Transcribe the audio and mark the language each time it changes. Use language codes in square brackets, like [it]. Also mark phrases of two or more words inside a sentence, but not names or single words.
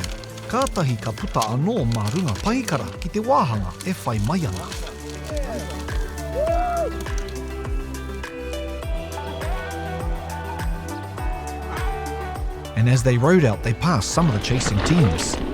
[mi] Kātahi ka puta anō mā runga pahikara ki te wāhanga e whai mai ana. [en] And as they rode out, they passed some of the chasing teams.